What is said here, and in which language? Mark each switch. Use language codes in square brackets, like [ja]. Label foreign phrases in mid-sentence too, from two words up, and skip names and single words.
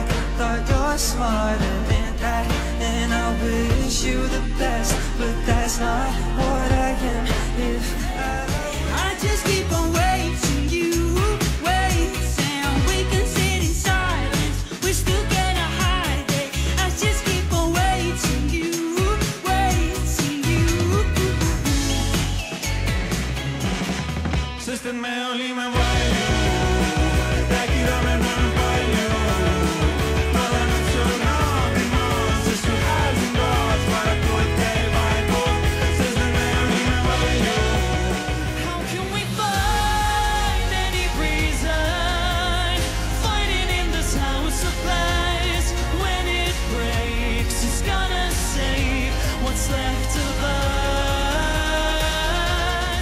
[en] Thought you're smarter than that, and I wish you the best, but that's not what I am. If I just keep on waiting, you wait, and we can sit in silence. We're still gonna hide it. I just keep on waiting, you waiting, you. [et] Sest et me olime palju, räägime enam palju. Ma olen nüüd sul naabrimaal, sest su hääl siin kohas paraku ei tee vahet, sest et me olime palju. [en] How can we find any reason fighting in this house of lies? When it breaks, it's gonna save what's left of us.